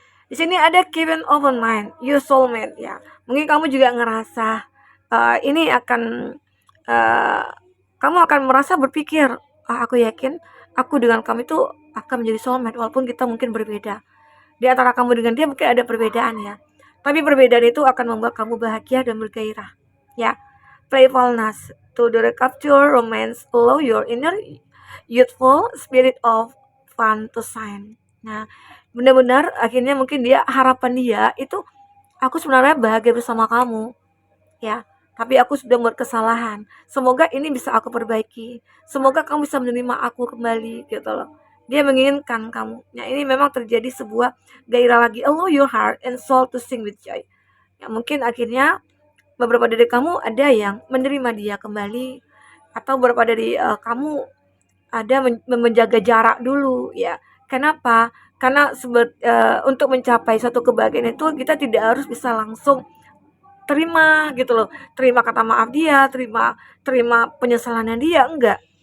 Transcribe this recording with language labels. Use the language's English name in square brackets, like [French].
[Indonesian] Di sini ada keep an open mind, your soulmate ya. Mungkin kamu juga ngerasa ini akan kamu akan merasa berpikir, aku yakin aku dengan kamu itu akan menjadi soulmate walaupun kita mungkin berbeda. Di antara kamu dengan dia mungkin ada perbedaan ya. Tapi perbedaan itu akan membuat kamu bahagia dan bergairah. Ya. [English] Playfulness to the recapture romance allow your inner youthful spirit of fun to shine. [Indonesian] Nah, benar-benar akhirnya mungkin harapan dia itu aku sebenarnya bahagia bersama kamu. Ya. Tapi aku sudah membuat kesalahan. Semoga ini bisa aku perbaiki. Semoga kamu bisa menerima aku kembali gitu loh. Dia menginginkan kamu. Nah, ini memang terjadi sebuah gairah lagi. [English] Allow your heart and soul to sing with joy. [Indonesian] Ya, mungkin akhirnya beberapa dari kamu ada yang menerima dia kembali, atau beberapa dari kamu ada menjaga jarak dulu ya. Kenapa? Karena untuk mencapai suatu kebahagiaan itu kita tidak harus bisa langsung terima gitu loh, terima kata maaf dia, terima penyesalannya dia, enggak.